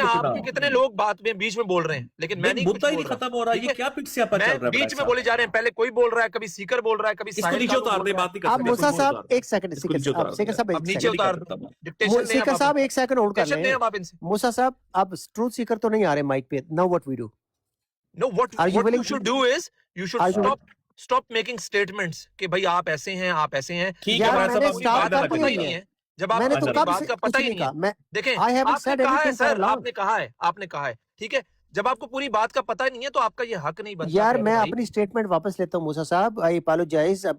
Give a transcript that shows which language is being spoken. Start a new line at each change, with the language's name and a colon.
Urdu: آپ کے کتنے لوگ بات میں بیچ میں بول رہے ہیں, لیکن میں نہیں مدعا ہی نہیں ختم ہو رہا. یہ کیا پک سے آپ چل رہا ہے, بیچ میں بولے جا رہے ہیں. پہلے کوئی بول رہا ہے, کبھی سیکر بول رہا ہے, کبھی اس کو نیچے اتار دیں, بات نہیں کر آپ سکتے. موسیٰ صاحب ایک سیکنڈ, نیچے اتار دو. سیکر صاحب ایک سیکنڈ ہولڈ کر لیں. موسیٰ صاحب اب ٹروتھ سیکر تو نہیں آ رہے مائک پہ.
English: now what we do, No, what you should do is you should stop making statements
Urdu: کہ بھائی آپ ایسے ہیں,
English: آپ ایسے ہیں.
Urdu: ٹھیک ہے, میں نے سٹارٹ کر پتہ ہی نہیں ہے, جب آپ کو بات کا پتہ ہی نہیں ہے. دیکھیں آپ نے کہا ہے سر, آپ نے کہا ہے ٹھیک ہے, جب آپ کو پوری بات کا پتہ نہیں ہے تو آپ کا یہ حق نہیں بنتا. یار میں اپنی سٹیٹمنٹ واپس لیتا ہوں موسیٰ صاحب,
English: I apologise.